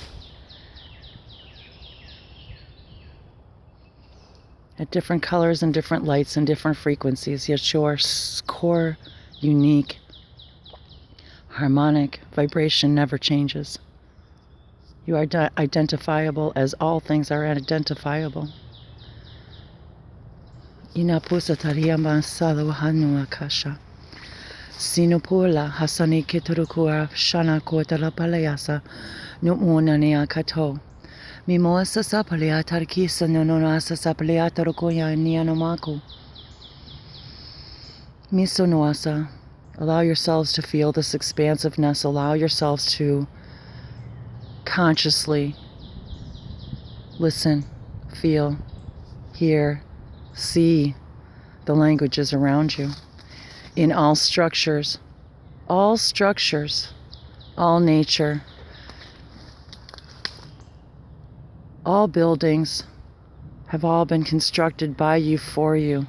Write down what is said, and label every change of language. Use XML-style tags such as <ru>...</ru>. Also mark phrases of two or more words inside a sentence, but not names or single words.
<en>At different colors and different lights and different frequencies, yet your core, unique, harmonic vibration never changes. You are identifiable as all things are identifiable. Inapusa tariyama salawahanu akasha. Sinupula hasani kiturukua shana kotala palayasa numuna neakato. Mimosa sapalia tarkisa nonasa sapalia tarukoya nianomaku. Misonoasa. Allow yourselves to feel this expansiveness. Allow yourselves to consciously listen, feel, hear, see the languages around you. In all structures, all nature, all buildings have all been constructed by you, for you.</en>